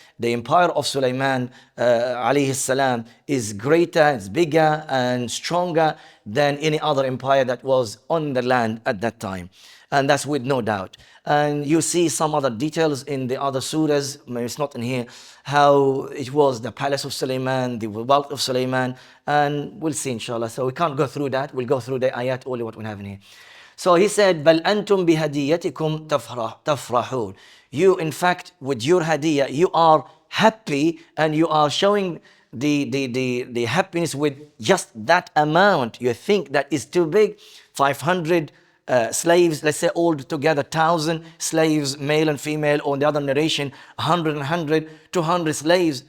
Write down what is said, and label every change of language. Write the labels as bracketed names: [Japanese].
[English] The empire of Sulaiman alayhi salam is greater, it's bigger and stronger than any other empire that was on the land at that time. And that's with no doubt. And you see some other details in the other surahs, maybe it's not in here, how it was the palace of Sulaiman, the wealth of Sulaiman, and we'll see inshallah. So we can't go through that, we'll go through the ayat, only what we have in here. So he said, [Arabic] بَلْ أَنْتُمْ بِهَدِيَّتِكُمْ تَفْرَحُونَ. [English] You, in fact, with your hadiyah, you are happy and you are showing the happiness with just that amount. You think that is too big, 500 slaves, let's say all together 1,000 slaves, male and female, or the other narration 100, 200 slaves.